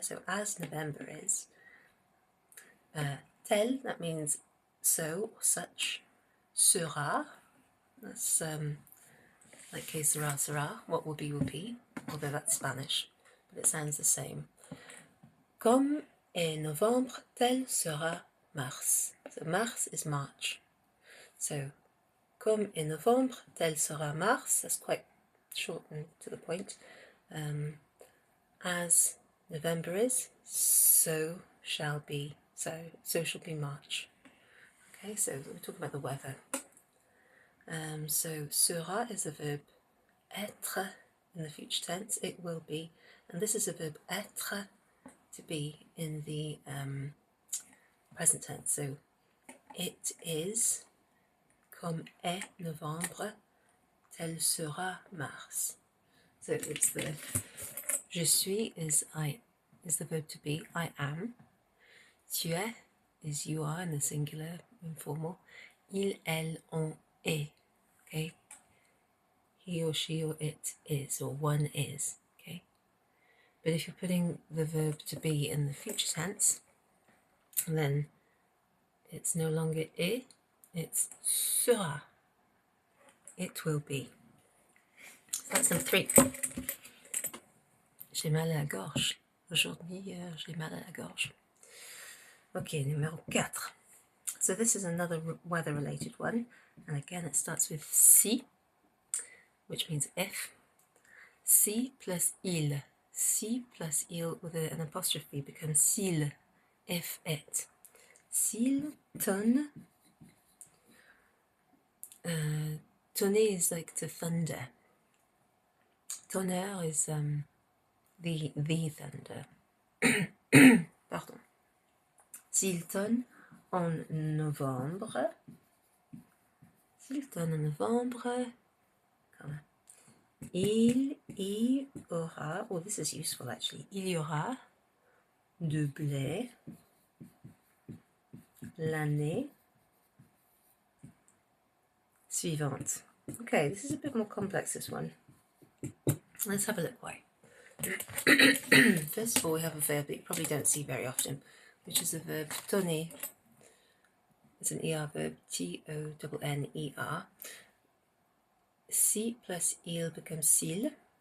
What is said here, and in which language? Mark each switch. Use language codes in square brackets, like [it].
[en] So as November is. Tel, that means so, or such. Sera, that's like [es] que sera, sera. [en] What will be, although that's Spanish, but it sounds the same. [fr] Comme est novembre, tel sera mars. [en] So mars is March. So, [fr] comme est novembre, tel sera mars. [en] That's quite short and to the point. As November is, so shall be March. Okay, so we're talking about the weather. So sera is a verb être in the future tense. It will be, and this is a verb être, to be, in the present tense. So it is, [fr] comme est novembre, tel sera mars. [en] So it's the je suis is the verb to be, I am. Tu es is you are in the singular, informal. [fr] Il, elle, on est. [en] Okay. He or she or it is, or one is. Okay. But if you're putting the verb to be in the future tense, then it's no longer est, it's sera. It will be. That's number 3. [fr] J'ai mal à la gorge. Aujourd'hui, j'ai mal à la gorge. Okay, numéro 4. [en] So this is another weather-related one. And again, it starts with si, which means if. [fr] Si plus il. Si plus il [en] with an apostrophe becomes [fr] s'il, [en] if it. [fr] S'il tonne. [en] Tonner is like to thunder. Tonnerre is the thunder. [fr] Pardon. S'il tonne en novembre. S'il tonne en novembre. Il y aura, [en] oh this is useful actually, [fr] il y aura de blé l'année suivante. [en] Okay, this is a bit more complex, this one. Let's have a look why. First of all, we have a verb that you probably don't see very often, which is the verb tonner. It's an ER verb, T-O-N-N-E-R. Si plus il becomes s'il.